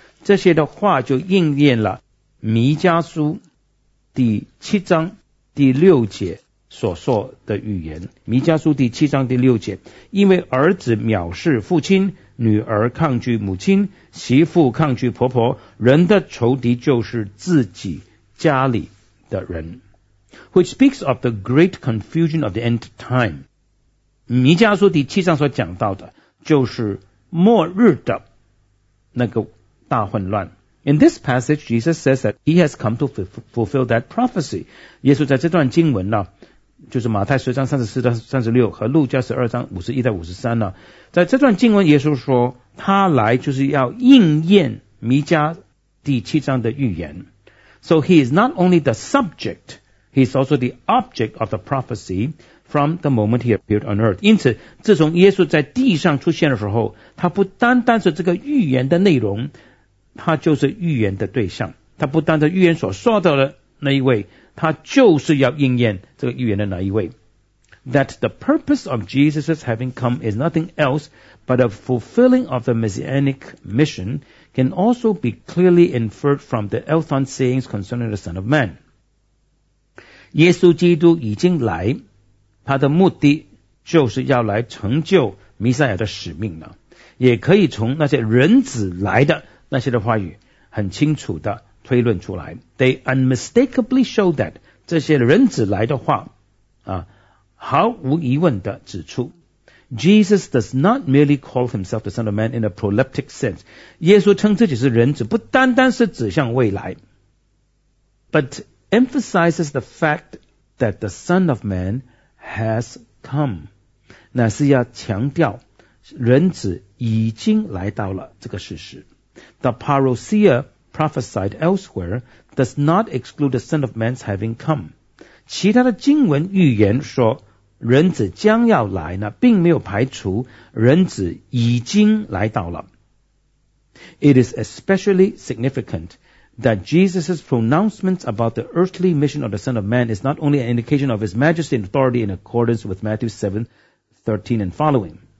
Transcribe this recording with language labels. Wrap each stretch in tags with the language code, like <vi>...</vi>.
<zh>这些的话就应验了弥迦书第七章第六节所说的预言。弥迦书第七章第六节，因为儿子藐视父亲，女儿抗拒母亲，媳妇抗拒婆婆，人的仇敌就是自己家里的人。</zh> <en>Which speaks of the great confusion of the end time.</en> <zh>弥迦书第七章所讲到的就是末日的那个大混乱。</zh> <en>In this passage, Jesus says that he has come to fulfill that prophecy.</en> <zh>耶稣在这段经文呢，就是马太十章34到36和路加12章51到53呢，在这段经文耶稣说他来就是要应验弥迦第七章的预言。</zh> <en>So he is not only the subject, he is also the object of the prophecy from the moment he appeared on earth.</en> <zh>因此自从耶稣在地上出现的时候，他不单单是这个预言的内容，他就是预言的对象，他不单是预言所说到的那一位，他就是要应验这个预言的那一位。</zh> <en>That the purpose of Jesus' having come is nothing else but a fulfilling of the messianic mission can also be clearly inferred from the Elthon sayings concerning the Son of Man.</en> <zh>耶稣基督已经来，他的目的就是要来成就弥赛亚的使命了，也可以从那些人子来的那些的话语很清楚的推论出来。</zh> <en>They unmistakably show that</en> <zh>这些人子来的话毫无疑问的指出</zh> <en>Jesus does not merely call himself the Son of Man in a proleptic sense.</en> <zh>耶稣称自己是人子，不单单是指向未来</zh> <en>but emphasizes the fact that the Son of Man has come.</en> <zh>乃是要强调人子已经来到了这个事实。</zh> <en>The parousia prophesied elsewhere does not exclude the Son of Man's having come.</en> <zh>其他的经文预言说人子将要来呢并没有排除人子已经来到了。</zh> <en>It is especially significant that Jesus' pronouncements about the earthly mission of the Son of Man is not only an indication of his majesty and authority in accordance with Matthew 7:13 and following.</en>